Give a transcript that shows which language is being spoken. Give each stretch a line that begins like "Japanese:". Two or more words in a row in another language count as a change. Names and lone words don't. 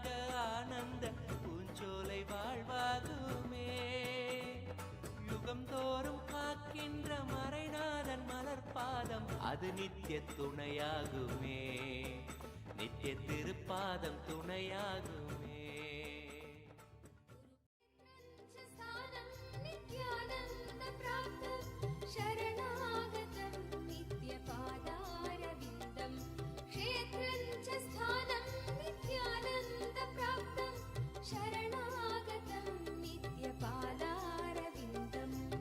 Tamil: ஆனந்த பூஞ்சோலை வாழ்வாகுமே யுகம் தோறும் காக்கின்ற மறைநாதன் மலர்பாதம் அது நித்ய துணையாகுமே நித்ய திருப்பாதம் துணையாகுமே
Sanskrit: स्थानं नित्यानन्द प्राप्तं शरणागतं नित्यपादारविन्दं क्षेत्रं च स्थानं नित्यानन्द प्राप्तं शरणागतं नित्यपादारविन्दम्